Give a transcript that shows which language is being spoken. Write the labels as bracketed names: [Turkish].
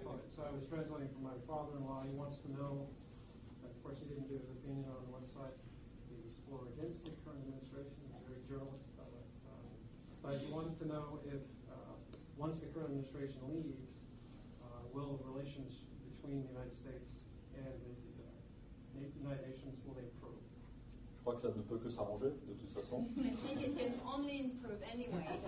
[English] So I was translating for my father-in-law. He wants to know, of course he didn't give his opinion on one side. He was for or against the current administration. He's a very journalist about it. But he wanted to know if, once the current administration leaves, will relations between the United States and the United Nations, will they improve? [French] Je crois que ça ne peut que s'arranger, de toute façon. [English] I think it can only improve anyway.